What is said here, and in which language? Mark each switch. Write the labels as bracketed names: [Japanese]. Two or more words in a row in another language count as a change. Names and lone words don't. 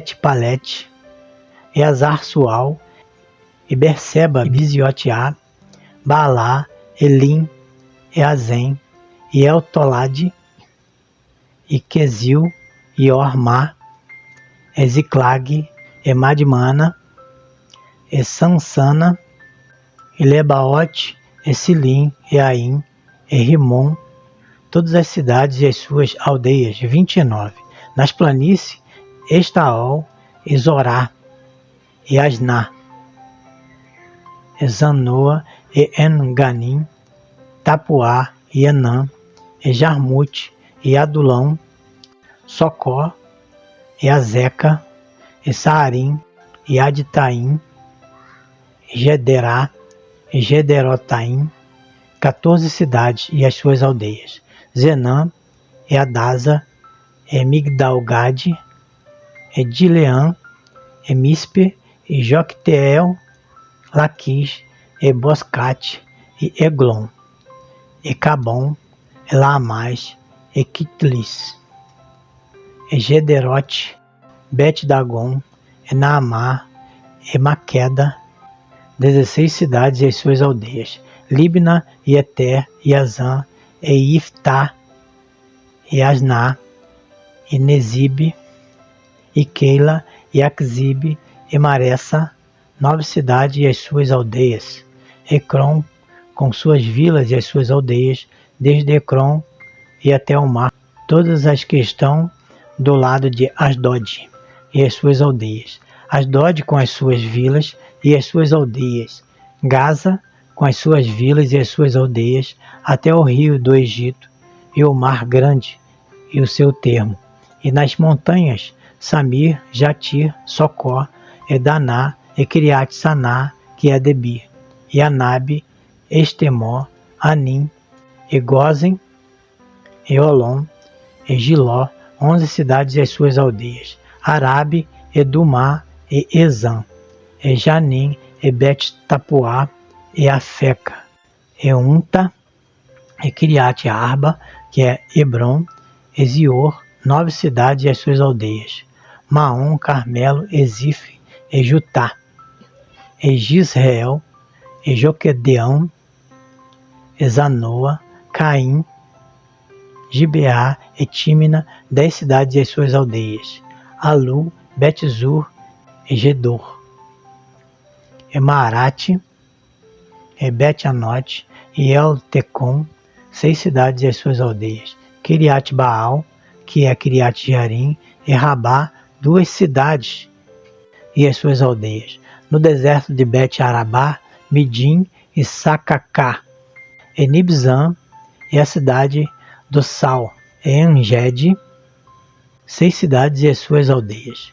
[Portuguese] Bet-Palete, e Azar-Sual, e Berseba, e Biziotiá, Baalá, Elim, e Azem, e Eltolade, e Quesil, e Ormá, e Ziclag, e Madmana, e Sansana, e Lebaote, e Silim, e Aim, e Rimon, todas as cidades e as suas aldeias, 29. Nas planícies, Estaol, e Zorá, e Asná, e Zanoa, e En-Ganim, Tapuá, e Enã, e Jarmute, e Adulão, Socó, e Azeca, e Saarim, e Aditaim, e Gederá, e Gederotaim, 14 cidades e as suas aldeias. Zenã, e Adasa, e Migdal-Gade, e Dileã, e Mispe, e Jocteel, Laquis, e Boscate, e Eglon, e Cabom, e Laamás, e Kitlis, e Gederote, Bet-Dagon, e Naamá, e Maqueda, 16 cidades e as suas aldeias. Libna, e Eter, e Azã, e Iftá, e Asná, e Nezibe, e Keila, e Aquzibe, e Maressa, 9 cidades e as suas aldeias. Ecrom, com suas vilas e as suas aldeias, desde Ecrom e até o mar, todas as que estão do lado de Asdod e as suas aldeias. Asdod com as suas vilas e as suas aldeias. Gaza com as suas vilas e as suas aldeias, até o rio do Egito e o mar grande e o seu termo. E nas montanhas, Samir, Jatir, Socó, Edaná, e Criat Saná, que é Debir, e Anabe, Estemó, Anim, e Gozen, e Olom, e Giló, 11 cidades e as suas aldeias. Arabe, Edumá, e Ezã, e Janim, e Bet-Tapuá, e Afeca, e Unta, e Criat Arba, que é Hebron, e Zior, 9 cidades e as suas aldeias. Maom, Carmelo, Ezif, e Jutá, e Gisreel, e Joquedeão, e Zanoa, Caim, Gibeá, e Tímina, 10 cidades e as suas aldeias. Alu, Betzur, e Gedor, e Maarate, e Bet-Anote, e El-Tecom, 6 cidades e as suas aldeias. Kiriat Baal, que é Kiriat Jearim, e Rabá, 2 cidades e as suas aldeias. No deserto de Bet-Arabá, Midim e Sacacá, e Nibzã, e a cidade do Sal, e Engede, 6 cidades e as suas aldeias.